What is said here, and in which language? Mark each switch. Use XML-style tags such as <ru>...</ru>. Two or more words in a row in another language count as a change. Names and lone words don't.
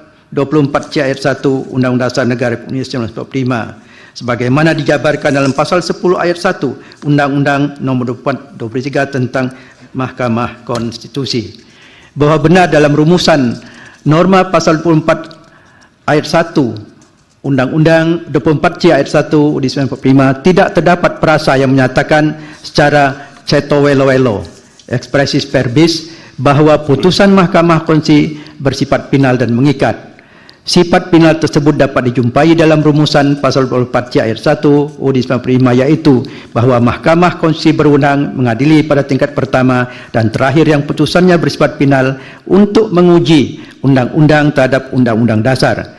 <id>24 C ayat 1 Undang-Undang Dasar Negara Republik Indonesia 1945 sebagaimana dijabarkan dalam pasal 10 ayat 1 Undang-Undang Nomor 23 tentang Mahkamah Konstitusi. Bahwa benar dalam rumusan norma pasal 24 ayat 1 Undang-Undang 24 C ayat 1 UUD 1945 tidak terdapat frasa yang menyatakan secara</id> <jv>ceto welo-welo</jv> <la>expressis verbis</la> <id>bahwa putusan Mahkamah Konstitusi bersifat final dan mengikat. Sifat final tersebut dapat dijumpai dalam rumusan pasal 24 C ayat 1 UUD 1945 yaitu bahwa Mahkamah Konstitusi berwenang mengadili pada tingkat pertama dan terakhir yang putusannya bersifat final untuk menguji undang-undang terhadap undang-undang dasar.</id>